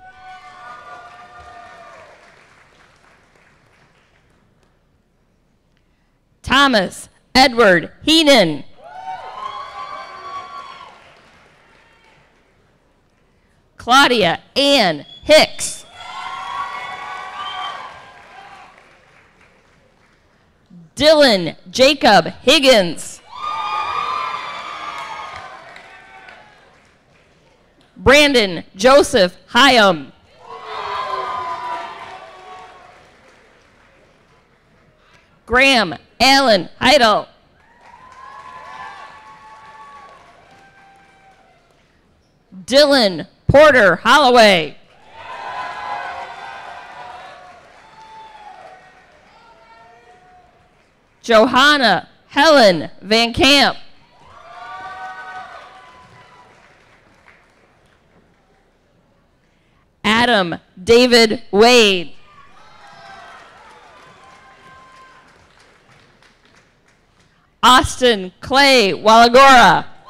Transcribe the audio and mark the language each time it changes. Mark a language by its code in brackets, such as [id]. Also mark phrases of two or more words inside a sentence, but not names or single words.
[en] Thomas Edward Heenan. Claudia Ann Hicks. Dylan Jacob Higgins. Brandon Joseph Hyam. Graham Allen Heidel. Dylan Porter Holloway. Johanna Helen Van Camp. Adam David Wade. Austin Clay Walagora.